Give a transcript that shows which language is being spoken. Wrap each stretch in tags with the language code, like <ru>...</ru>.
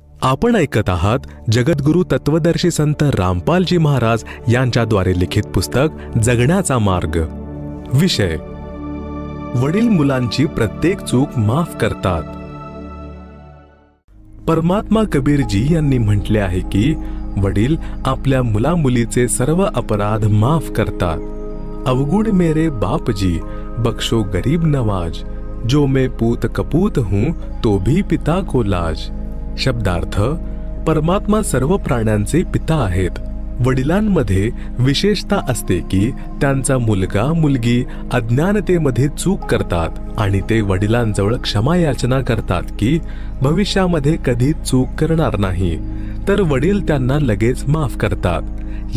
<mr>आपण ऐकत आहात जगद्गुरु तत्वदर्शी संत रामपालजी महाराज यांच्याद्वारे लिखित पुस्तक जगण्याचा मार्ग। विषय, वडील मुलांची प्रत्येक चूक माफ करतात। परमात्मा कबीरजी यांनी म्हटले आहे की वडील आपल्या मुलामुलीचे सर्व अपराध माफ करतात।</mr> <hi>अवगुण मेरे बापजी बख्शो गरीब नवाज, जो मैं पूत कपूत हूं तो भी पिता को लाज।</hi> <mr>शब्दार्थ, परमात्मा सर्व प्राण्यांचे पिता आहेत। वडिलांमध्ये विशेषता असते की त्यांचा मुलगा मुलगी अज्ञानतेमध्ये चूक करतात आणि ते वडिलांजवळ क्षमा याचना करतात की भविष्यामध्ये कधी चूक करणार नाही, तर वडील त्यांना लगेच माफ करतात।</mr>